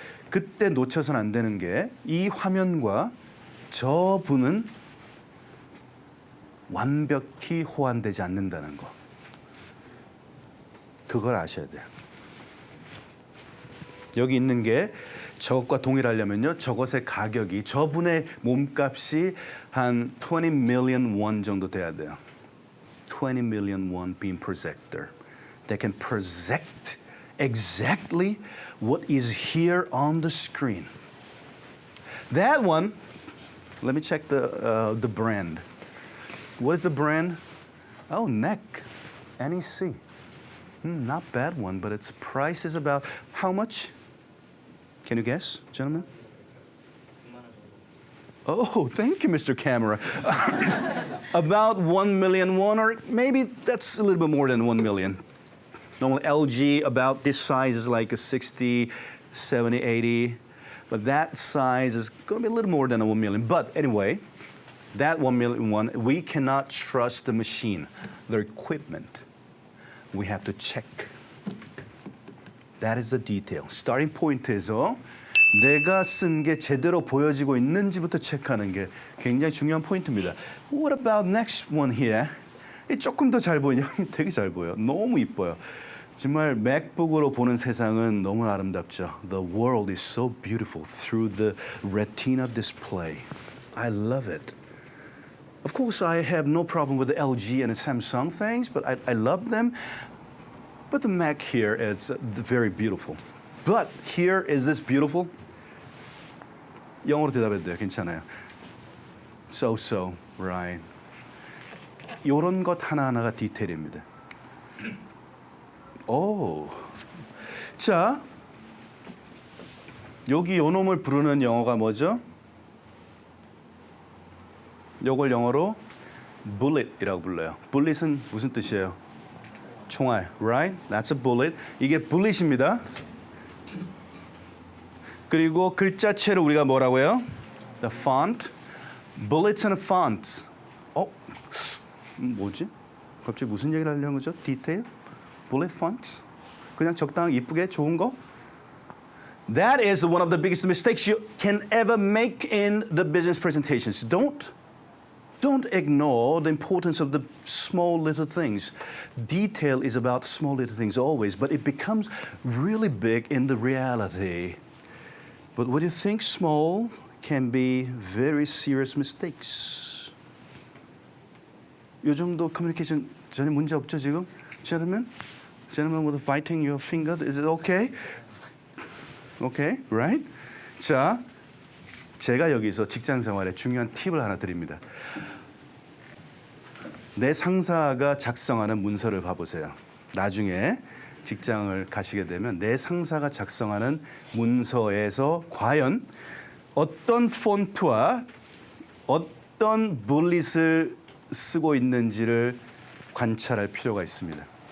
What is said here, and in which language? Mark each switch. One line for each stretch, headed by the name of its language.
Korean: 그때 놓쳐서는 안 되는 게 이 화면과 저분은 완벽히 호환되지 않는다는 거. 그걸 아셔야 돼요. 여기 있는 게 저것과 동일하려면요. 저것의 가격이 저분의 몸값이 한 20 million won 정도 돼야 돼요.
English: 20 million won beam projector. They can project exactly what is here on the screen. That one, let me check the brand. What is the brand? Oh, NEC. NEC. Not bad one, but its price is about how much? Can you guess, gentlemen? Oh, thank you, Mr. Camera. About 1 million won, or maybe that's a little bit more than 1 million. Normally LG, about this size is like a 60, 70, 80. But that size is going to be a little more than a 1 million. But anyway, that 1 million won, we cannot trust the machine, their equipment. We have to check. That is the detail. Starting point
Korean: 에서 내가 쓴 게 제대로 보여지고 있는지부터 체크하는 게 굉장히 중요한 포인트입니다.
English: What about next one here?
Korean: 이 조금 더 잘 보이냐? 되게 잘 보여. 너무 이뻐요. 정말 맥북으로 보는 세상은 너무 아름답죠.
English: The world is so beautiful through the retina display. I love it. Of course, I have no problem with the LG and the Samsung things, but I love them. But the Mac here is very beautiful. But here is this beautiful.
Korean: 영어로 대답해도 돼요. 괜찮아요.
English: So, right.
Korean: 이런 것 하나하나가 디테일입니다. 오. 자, 여기 요 놈을 부르는 영어가 뭐죠? 요걸 영어로 bullet이라고 불러요. bullet은 무슨 뜻이에요? 총알,
English: right? That's a bullet.
Korean: 이게 bullet입니다. 그리고 글자체를 우리가 뭐라고 해요?
English: The font. bullets and fonts.
Korean: 뭐지? 갑자기 무슨 얘기를 하려는 거죠? 디테일? bullet fonts? 그냥 적당히 이쁘게 좋은 거?
English: That is one of the biggest mistakes you can ever make in the business presentations. Don't ignore the importance of the small little things. Detail is about small little things always, but it becomes really big in the reality. But what you think small can be very serious mistakes.
Korean: 요 정도 커뮤니케이션 전혀 문제 없죠 지금?
English: Gentlemen with biting your finger, is it okay? Okay, right?
Korean: 자, 제가 여기서 직장 생활에 중요한 팁을 하나 드립니다. 내 상사가 작성하는 문서를 봐보세요. 나중에 직장을 가시게 되면 내 상사가 작성하는 문서에서 과연 어떤 폰트와 어떤 bullet을 쓰고 있는지를 관찰할 필요가 있습니다.